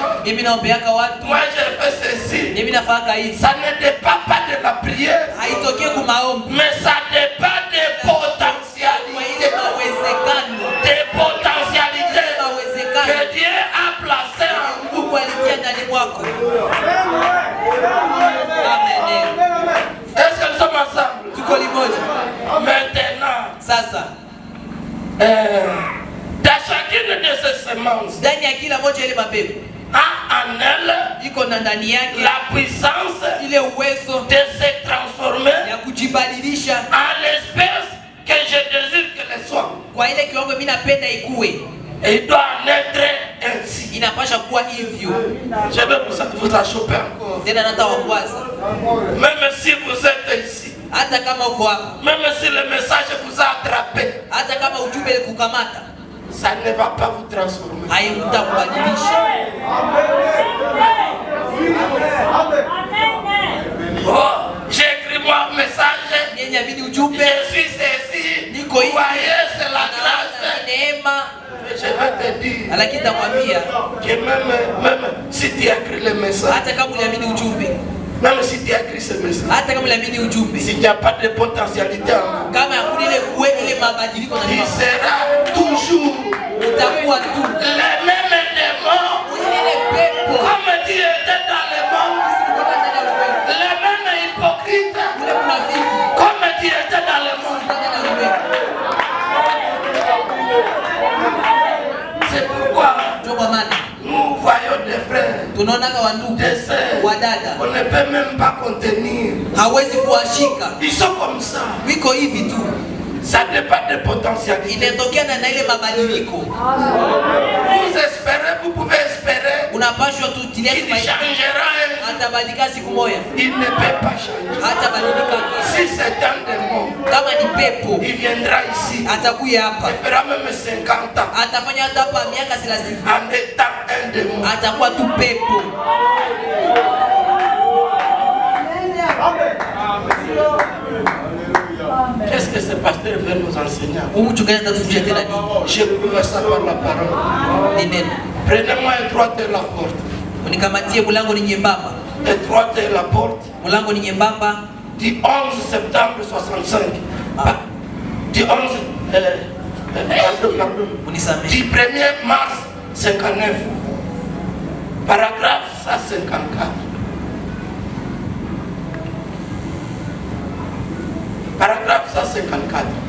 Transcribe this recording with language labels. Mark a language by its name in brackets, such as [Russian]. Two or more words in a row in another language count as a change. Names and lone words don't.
[Swahili] Mimi naombeaka watu. [French] Moi j'ai fait ceci. [Swahili] Mimi nafaka hivi. [French] Ça ne dépend pas de la prière, [Swahili] Haitokee kwa maombi. [French] mais ça dépend des [Swahili] Kwa [French] potentialités. [Swahili] ile mawezekano. [French] Des potentialités [Swahili] Mawezekano. [French] que Dieu a placées en vous. [Swahili] Mungu alitia ndani mwako. Amen. [French] Est-ce que nous sommes ensemble? [Swahili] Tuko limoja. [French] Maintenant, [Swahili] Sasa [French] dans chacune de ces semences, [Swahili] ndani ya kila moja ile mabegu [French] a en elle [Swahili] iko na ndani yake [French] la puissance [Swahili] ile uwezo [French] de se transformer [Swahili] ya kujibadilisha [French] en l'espèce que je désire qu'elle soit. [Swahili] kwa ile kiwango mimi napenda ikue. [French] Et il doit en être ainsi. [Swahili] Inapasha kuwa hivyo. [French] Je vais vous achoper encore. [Swahili] Tena nata wakwaza. [French] Même si vous êtes ici, [Swahili] Hata kama uko hapa, [French] même si le message vous a attrapé, [Swahili] hata kama ujumbe kukamata, [French] ça ne va pas vous transformer. [Swahili] haitakubadilisha. [French] Oh, j'ai écrit moi un message. [Swahili] Niamini ujumbe [French] Je suis ici. [Swahili] niko hivi. [French] Voyez, c'est la grâce. [Swahili] Neema. [French] Mais je vais te dire [Swahili] Lakini takwambia [French] que même si tu as écrit le message, [Swahili] hata kama uliamini ujumbe, [French] même si tu as écrit ce message, [Swahili] hata kama uliamini ujumbe, [French] s'il n'y a pas de potentialité en vous, [Swahili] kama hakuna ile kuwe ile mabadiliko na [French] il [Swahili] nini, [French] sera toujours [Swahili] utakuwa tu [French] les mêmes démons. [Swahili] ile pepo [French] Comme tu étais dans le monde, les mêmes hypocrites, [Swahili] ule mnafiki [French] comme tu étais dans le monde. C'est pourquoi [Swahili] ndio kwa maana [French] nous voyons des frères, [Swahili] tunaona wa ndugu [French] des sœurs, [Swahili] wa dada [French] on ne peut même pas contenir. [Swahili] hawezi kuwashika, [French] Ils sont comme ça. [Swahili] wiko hivi tu, [French] Ça dépend des potentialités. [Swahili] inatokana na ile mabadiliko. [French] Vous espérez, vous pouvez espérer [Swahili] Unapashwa tu tilia [French] qu'il [Swahili] tumaini, [French] changera. [Swahili] atabadilika siku moja, [French] Il ne peut pas changer. [Swahili] hatabadilika. [French] Si c'est un démon, [Swahili] Kama ni pepo [French] il viendra ici. [Swahili] atakuya hapa, [French] Il fera même 50 ans [Swahili] atafanya hata hapa miaka 30, [French] en étant un démon. [Swahili] atakuwa tu pepo. [French] Qu'est-ce que ce pasteur veut nous enseigner? [Swahili] Mchungaji atatufundisha tena nini? [French] Je pouvais savoir la parole. [Swahili] Ni neno. [French] Prenez-moi étroite la porte. [Swahili] Unikamatie, mulango ni nyembamba, [French] Étroite la porte. [Swahili] mulango ni nyembamba. [French] Du 11 septembre 65. Du 11. Pardon. [Swahili] Unisamehe. [French] Du 1er mars 59. Paragraphe 154. Paragraphe 154.